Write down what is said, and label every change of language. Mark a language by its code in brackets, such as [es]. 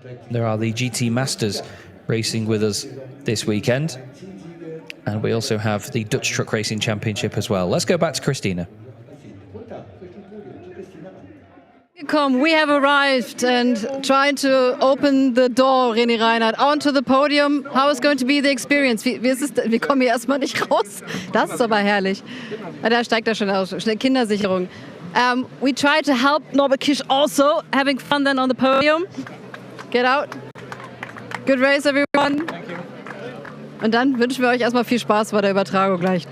[en] There are the GT Masters racing with us this weekend. And we also have the Dutch Truck Racing Championship as well. Let's go back to Christina. We have arrived and trying to open the door, René Reinert, onto the podium. How is going to be the experience? [de] Wie ist es, wir kommen hier erstmal nicht raus. Das ist aber herrlich. Da steigt er schon aus. Schnell Kindersicherung. [en] We tried to help Norbert Kish also, having fun then on the podium. Get out. Good race, everyone. Thank you. [de] Und dann wünschen wir euch erstmal viel Spaß bei der Übertragung gleich.